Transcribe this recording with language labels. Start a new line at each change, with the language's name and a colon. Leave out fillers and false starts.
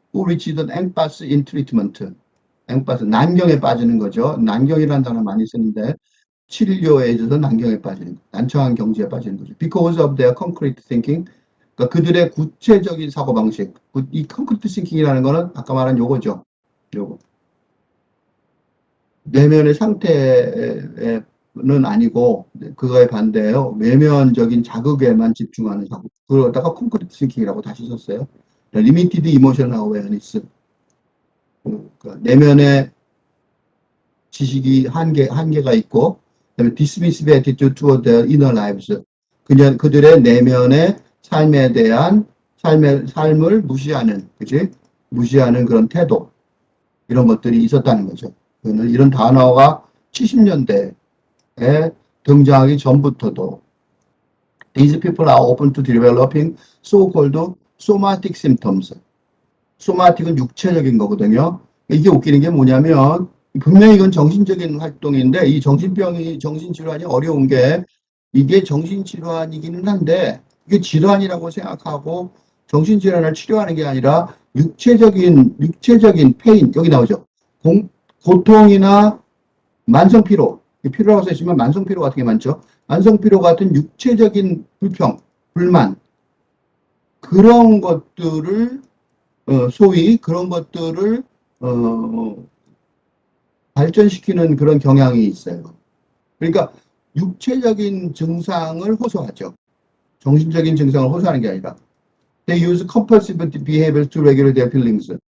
English: Who reached an impasse in treatment.
Korean: impasse, 난경에 빠지는 거죠. 난경이라는 단어 많이 쓰는데 치료에 있어서 난경에 빠지는 거, 난처한 경지에 빠지는 거죠.
English: Because of their concrete thinking,
Korean: 그러니까 그들의 구체적인 사고방식. 이 concrete thinking이라는 거는 아까 말한 요거죠. 요거. 내면의 상태는 아니고 그거에 반대예요. 외면적인 자극에만 집중하는 사고. 그러다가 concrete thinking이라고 다시 썼어요.
English: limited emotional awareness.
Korean: 그러니까 내면의 지식이 한계가 있고, 그다음에
English: dismissive attitude toward their inner lives.
Korean: 그들의 내면의 삶에 대한 삶을 무시하는, 그치? 무시하는 그런 태도. 이런 것들이 있었다는 거죠. 이런 단어가 70년대에 등장하기 전부터도
English: These people are open to developing so-called somatic symptoms.
Korean: 소마틱은 육체적인 거거든요. 이게 웃기는 게 뭐냐면 분명히 이건 정신적인 활동인데 이 정신질환이 어려운 게 이게 정신질환이기는 한데 이게 질환이라고 생각하고 정신질환을 치료하는 게 아니라 육체적인 페인 여기 나오죠. 고통이나 만성피로 피로라고 써있지만 만성피로 같은 게 많죠. 만성피로 같은 육체적인 불평, 불만 그런 것들을 소위 그런 것들을 발전시키는 그런 경향이 있어요. 그러니까 육체적인 증상을 호소하죠. 정신적인 증상을 호소하는 게 아니라
English: They use compulsive behavior to regulate their feelings.